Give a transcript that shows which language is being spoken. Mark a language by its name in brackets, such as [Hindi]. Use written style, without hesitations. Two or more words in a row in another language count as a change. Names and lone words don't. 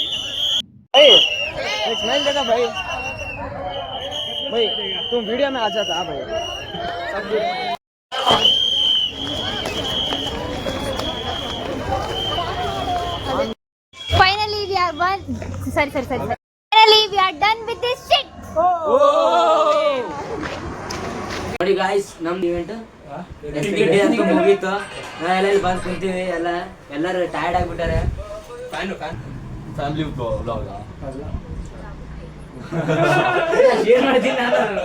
[Hindi] स्माइल देगा भाई. भाई तुम वीडियो में आ जाता भाई. [English] Finally we are one. Sorry. Finally we are done with this shit. [Kannada] ನೋಡಿ ಗಾಯ್ಸ್, ನಮ್ದು ಇವೆಂಟ್ ಅಂತ ಮುಗೀತು. ನಾವೆಲ್ಲ ಇಲ್ಲಿ ಬಂದು ಕುಂತೀವಿ, ಎಲ್ಲರೂ ಟಯರ್ಡ್ ಆಗ್ಬಿಟ್ಟಾರೆ. [English] family blog [Kannada] ಏನ್ ಮಾಡ್ತೀನಿ ನಾನು?